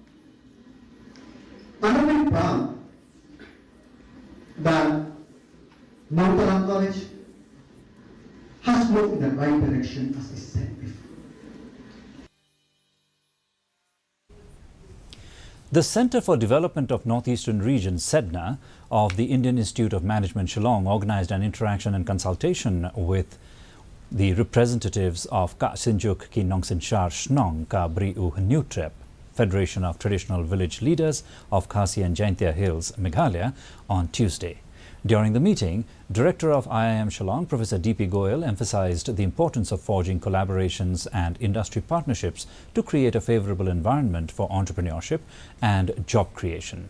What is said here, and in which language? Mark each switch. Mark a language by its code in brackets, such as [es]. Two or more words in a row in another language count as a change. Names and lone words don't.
[en] And I'm very proud that Nonglang College has moved in the right direction, as I said before. The Centre for Development of Northeastern Region, SEDNA, of the Indian Institute of Management Shillong organized an interaction and consultation with the representatives of Ka Sinjuk Ki Nongsin Shar Shnong Ka Bri U Nutrep, Federation of Traditional Village Leaders of Khasi and Jaintia Hills, Meghalaya, on Tuesday. During the meeting, Director of IIM Shillong, Professor D.P. Goyal, emphasized the importance of forging collaborations and industry partnerships to create a favorable environment for entrepreneurship and job creation.